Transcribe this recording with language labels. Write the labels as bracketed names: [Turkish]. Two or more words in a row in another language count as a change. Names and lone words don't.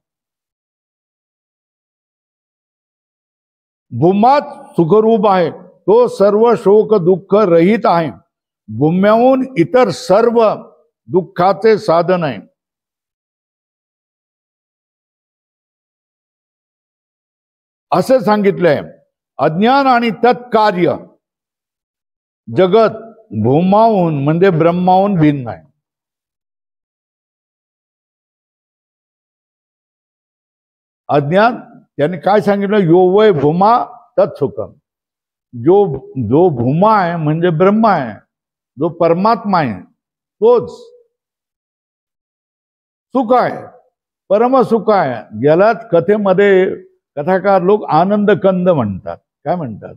[Marathi] भूमात सुखरूप आहे. तो सर्व शोक दुःख रहित आहे. भूम्याहून इतर सर्व दुःखाचे साधन आहे. असे सांगितले. अज्ञान आणि तत्कार्य जगत भूमाहून म्हणजे ब्रह्माहून भिन्न आहे. अज्ञान त्याने काय सांगितलं? [Sanskrit] यो वै भूमा तत्सुखम. [Marathi] जो भूमा आहे म्हणजे ब्रह्मा आहे, जो परमात्मा आहे तोच सुख आहे, परमसुख आहे. यालाच कथेमध्ये कथाकार लोक आनंद कंद म्हणतात. काय म्हणतात?